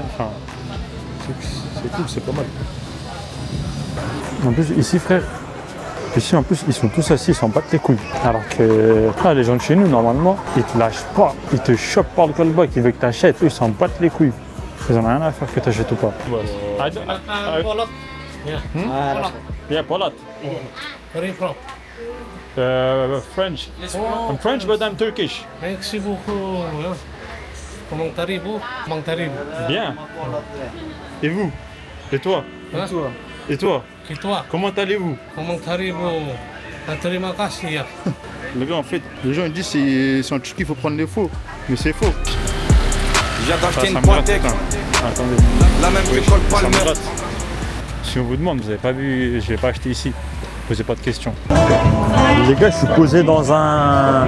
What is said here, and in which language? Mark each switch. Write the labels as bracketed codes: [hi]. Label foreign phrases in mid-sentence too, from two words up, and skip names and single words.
[fr] Enfin, c'est cool, c'est pas mal. En plus, ici, frère, en plus, ils sont tous assis, ils s'en battent les couilles. Alors que les gens de chez nous, normalement, ils te lâchent pas. Ils te chopent par le callback, ils veulent que tu achètes. Eux, ils s'en battent les couilles. Ils en ont rien à faire que tu achètes ou pas. [en] Yeah, Polat. Where are you from? French. I'm French, but I'm Turkish. [fr] Merci beaucoup. Comment allez-vous? Comment allez-vous? Bien. Et vous? Et toi? Hein? Et toi? Et toi? Comment allez-vous? Comment allez-vous? [id] Terima kasih. [fr] Le gars, en fait, les gens ils disent que c'est en Turquie qu'il faut prendre les faux. Mais c'est faux. J'ai acheté une me Pointec. gratte, putain. Attendez. La même Oui, que Cole ça me Palmer. gratte. Si on vous demande, vous n'avez pas vu, je l'ai pas acheté ici. Posez pas de questions. Les gars, je suis posé dans un...